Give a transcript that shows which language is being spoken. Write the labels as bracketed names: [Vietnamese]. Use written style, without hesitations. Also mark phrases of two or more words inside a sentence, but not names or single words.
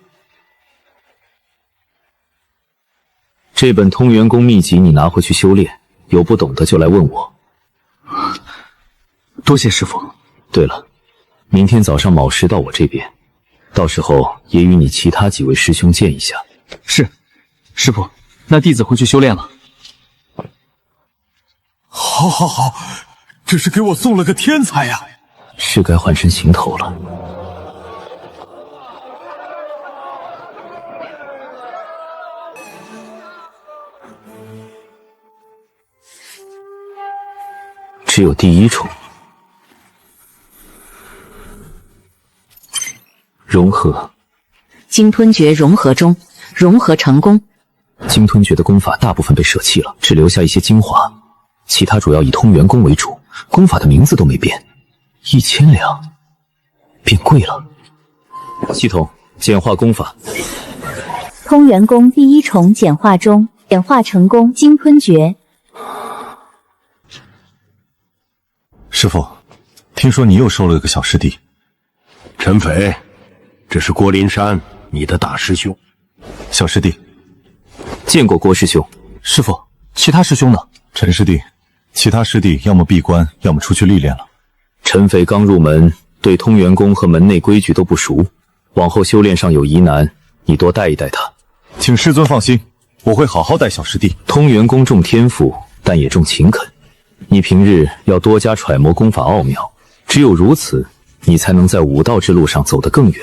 [Chinese] 這本通元功秘籍你拿回去修煉，有不懂的就來問我。多謝師父。對了，明天早上卯時到我這邊，到時候也與你其他幾位師兄見一下。是，師父，那弟子回去修煉了。好，好，好，這是給我送了個天才呀！是該換身行頭了。只有第1重。融合。鲸吞诀融合中，融合成功。鲸吞诀的功法大部分被捨棄了，只留下一些精華，其他主要以通元功為主，功法的名字都沒變。1000兩，變貴了。系統簡化功法。通元功第1重簡化中，簡化成功。鯨吞诀。師父，聽說你又收了個小師弟。陳斐，这是郭林山，你的大师兄。小师弟，见过郭师兄。师傅，其他师兄呢？陈师弟，其他师弟要么闭关，要么出去历练了。陈匪刚入门，对通元宫和门内規矩都不熟，往後修煉上有疑難，你多帶一帶他。請師尊放心，我會好好帶小師弟。通元宮重天賦，但也重勤懇。你平日要多加揣摩功法奧妙，只有如此，你才能在武道之路上走得更遠。